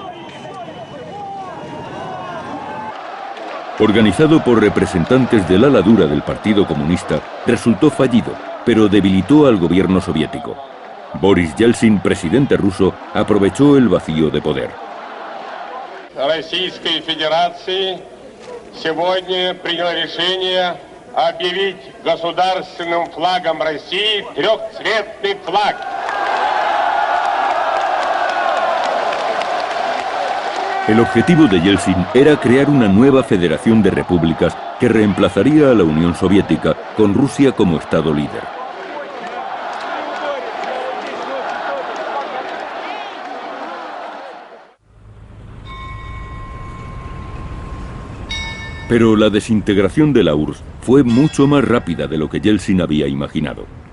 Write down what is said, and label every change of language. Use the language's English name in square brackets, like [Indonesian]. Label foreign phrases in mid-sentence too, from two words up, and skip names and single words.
[Spanish] Organizado por representantes del ala dura del Partido Comunista, resultó fallido, pero debilitó al gobierno soviético. Boris Yeltsin, presidente ruso, aprovechó el vacío de poder. [Russian] Российской Федерации сегодня приняла решение объявить государственным флагом России трехцветный флаг. [Spanish] El objetivo de Yeltsin era crear una nueva federación de repúblicas que reemplazaría a la Unión Soviética, con Rusia como Estado líder. Pero la desintegración de la URSS fue mucho más rápida de lo que Yeltsin había imaginado.